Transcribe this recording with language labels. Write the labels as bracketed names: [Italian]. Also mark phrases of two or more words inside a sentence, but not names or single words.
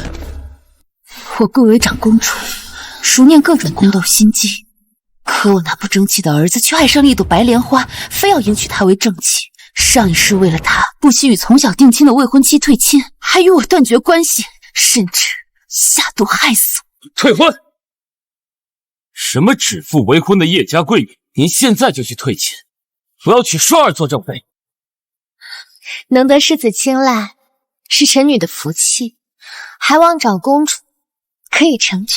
[Chinese] 我貴為長公主，熟念各種宮鬥心機，可我那不爭氣的兒子卻愛上了一朵白蓮花，非要迎娶她為正妻。上一世為了她，不惜與從小定親的未婚妻退親，還與我斷絕關係，甚至下毒害死我。退婚！什麼指腹為婚的叶家貴女，您現在就去退親，我要娶双儿做正妃。能得世子青睞，是臣女的福氣，還望長公主可以成全。